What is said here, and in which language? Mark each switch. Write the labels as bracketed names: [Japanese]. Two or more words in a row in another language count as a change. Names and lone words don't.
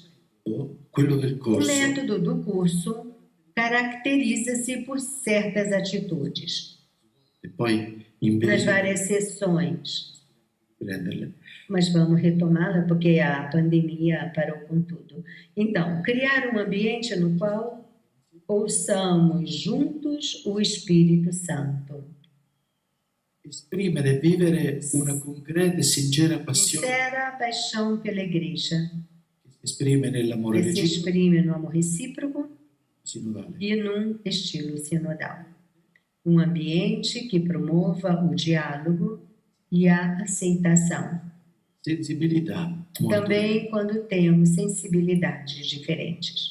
[Portuguese] O método do curso caracteriza-se por certas atitudes. Nas várias sessões. Mas vamos retomá-la porque a pandemia parou com tudo. Então, criar um ambiente no qual ouçamos juntos o Espírito Santo. [Italian] Esprimere, vivere una concreta e sincera passione. [Portuguese] Sincera paixão pela Igreja. [Italian] Esprime nell'amore [Portuguese] Que se exprime no amor recíproco [Italian] sinodale. [Portuguese] E num estilo sinodal. Um ambiente que promova o diálogo e a aceitação. Sensibilidade. Também quando temos sensibilidades diferentes.